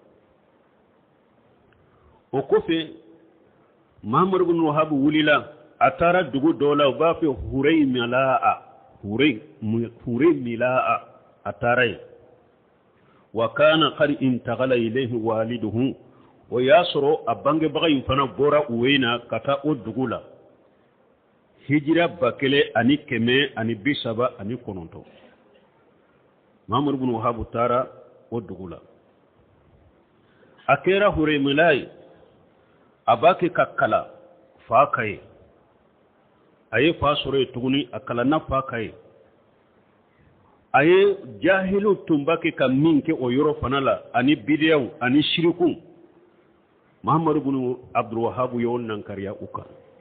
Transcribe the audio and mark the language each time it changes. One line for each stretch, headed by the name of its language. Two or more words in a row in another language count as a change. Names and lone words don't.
Bambara: o kɔfɛ mamadu bin wahabu wulila a taara dugu dɔ la u b'a fɛ Huraymila'a a taara yen
Arabic: وكان قد انتقل إليه والده
Bambara: o y'a sɔrɔ a bangebaga in fana bɔra Uweyna ka taa o dugu la hijira 1139 Muhammad bin Wahab taara o dugu la a kɛra Huraymila'a ye a b'a kɛ ka kala fa ka ye a ye fa sɔrɔ yen tuguni a kalanna fa ka ye a ye jahilu tun b'a kɛ ka min kɛ o yɔrɔ fana la ani bidiyaw ani shiriku Muhammadu bin Abdul Wahab y'o nankariya u kan